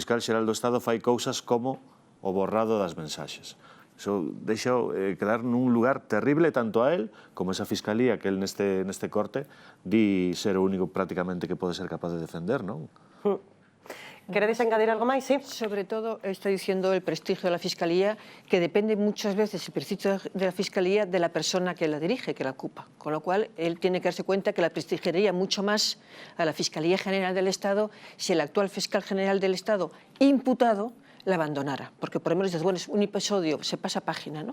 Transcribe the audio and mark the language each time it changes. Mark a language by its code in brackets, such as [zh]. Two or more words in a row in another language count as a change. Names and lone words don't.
[gl] E o fiscal xeral do Estado fai cousas como o borrado das mensaxes. Iso deixa quedar nun lugar terrible tanto a él como a esa fiscalía que él neste corte di ser o único prácticamente que pode ser capaz de defender, non? ¿Queredes engadir algo máis? [es] Sí. Sobre todo, está diciendo el prestigio de la Fiscalía, que depende muchas veces el prestigio de la Fiscalía de la persona que la dirige, que la ocupa. Con lo cual, él tiene que darse cuenta que la prestigiaría mucho más a la Fiscalía General del Estado si el actual fiscal general del Estado, imputado, la abandonara, porque por lo menos dices, bueno, es un episodio, se pasa página, ¿no?